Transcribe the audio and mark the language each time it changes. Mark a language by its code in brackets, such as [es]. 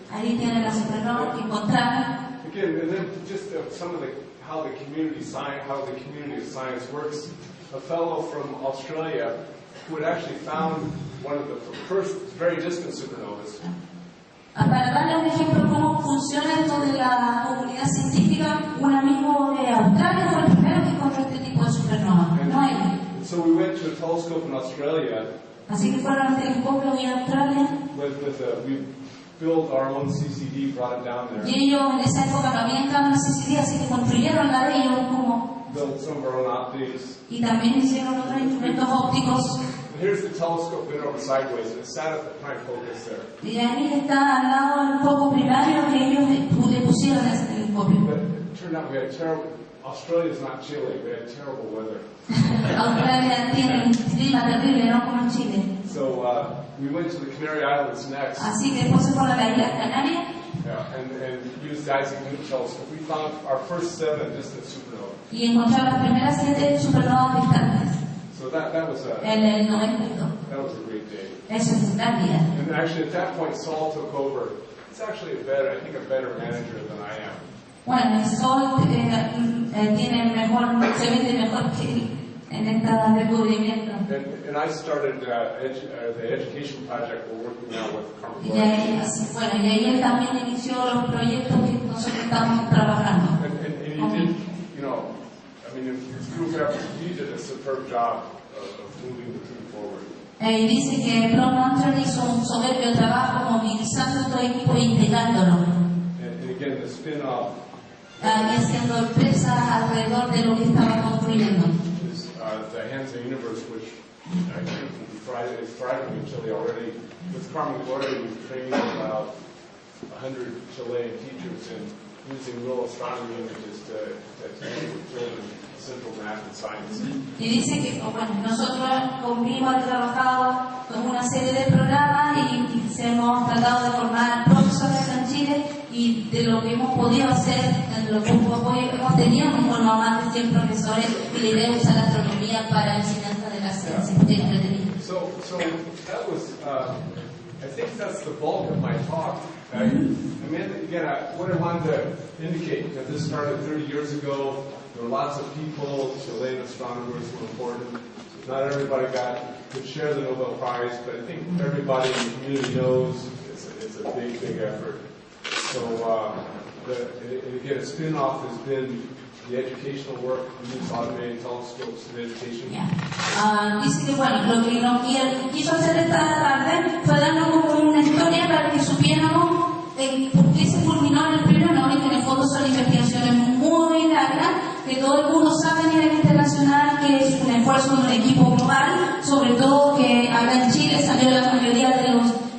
[es] Ahí tienen la supernova que encontraron. [en] Again, and then just some of how the community of science works. A fellow from Australia who had actually found one of the first very distant supernovas. [es] Para darle un ejemplo de cómo funciona esto de la comunidad científica, un amigo de Australia fue el primero que encontró este tipo de supernova. No hay. [en] So we went to a telescope in Australia. [es] Así que fueron al telescopio en Australia. [en] We built our own CCD, brought it down there. [es] Y ellos en esa época no habían cámaras CCD, así que construyeron la de ellos como. [en] Built some of our own optics. [es] Y también hicieron otros instrumentos ópticos. [en] And here's the telescope bent over sideways, and it sat at the prime focus there. [es] Y ahí está al lado del foco primario que ellos le pusieron a ese telescopio. [en] But it turned out we had Australia's not Chile, we had terrible weather. [es] Australia tiene un clima terrible, no como en Chile. [en] So we went to the Canary Islands next. [es] Así que después se fueron a las Islas Canarias. [en] Yeah, and used the Isaac Newton telescope. We found our first 7 distant supernovas. [es] Y encontraron las primeras 7 supernovas distantes. [en] So that was [es] En el 92. [en] that was a great day. [es] Eso es un gran día. [en] And actually at that point Saul took over. He's actually a better manager than I am. [es] Bueno, el Sol tiene mejor, se vende mejor que él en este descubrimiento. [en] And I started the education project we're working now with [es] Y ahí él también inició los proyectos que nosotros estamos trabajando. [en] And he did, I mean, his group effort, he did a superb job moving the team forward. [es] Y dice que Bloom hizo un soberbio trabajo movilizando todo el equipo e integrándolo. [en] And again, the spin-off [es] Y haciendo empresa alrededor de lo que estaba construyendo. [en] is the Hands of Universe, which I think is thriving in Chile already. With Carmen Gloria, we've trained about 100 Chilean teachers in using real astronomy images to teach children simple math and science. [es] Y dice que bueno, nosotros con Vivo hemos trabajado con una serie de programas y hemos tratado de formar profesores en Chile, y de lo que hemos podido hacer, de lo que hemos tenido, hemos formado más de 100 profesores, y la idea es usar la astronomía para la enseñanza de la ciencia. [en] So that was, I think that's the bulk of my talk. I mean, again, what I wanted to indicate, that this started 30 years ago. There were lots of people, Chilean astronomers were important. Not everybody could share the Nobel Prize, but I think everybody in the community knows it's a big, big effort. So, again, a spin-off has been the educational work, we use automated telescopes in education. [es] Dice que bueno, lo que nos quiso hacer esta tarde fue darnos como una historia para que supiéramos por qué se culminó en el premio Nobel, que en el fondo son investigaciones muy largas, que todo el mundo sabe a nivel internacional que es un esfuerzo de un equipo global, sobre todo que acá en Chile salió la mayoría de los